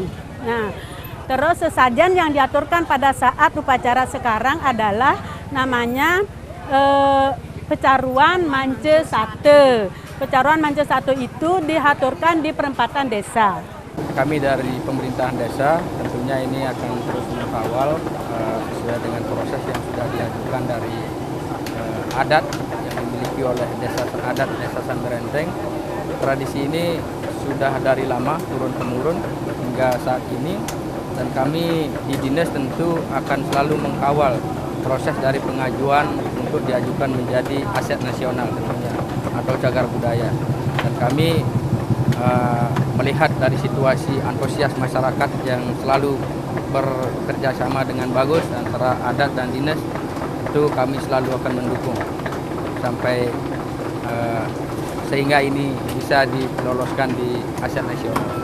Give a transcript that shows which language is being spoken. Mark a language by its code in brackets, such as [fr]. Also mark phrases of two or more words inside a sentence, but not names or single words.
[id] Nah, terus sesajen yang diaturkan pada saat upacara sekarang adalah namanya Pecaruan Mance Sate. Pecaruan Mance Sate itu diaturkan di perempatan desa. Kami dari pemerintahan desa tentunya ini akan terus mengawal sesuai dengan proses yang sudah diajukan dari adat yang dimiliki oleh desa adat desa Sambirenteng. Tradisi ini sudah dari lama turun-temurun hingga saat ini, dan kami di dinas tentu akan selalu mengawal proses dari pengajuan untuk diajukan menjadi aset nasional tentunya atau cagar budaya. Dan kami melihat dari situasi antusias masyarakat yang selalu bekerja sama dengan bagus antara adat dan dinas, itu kami selalu akan mendukung sampai sehingga ini bisa diloloskan di aset nasional.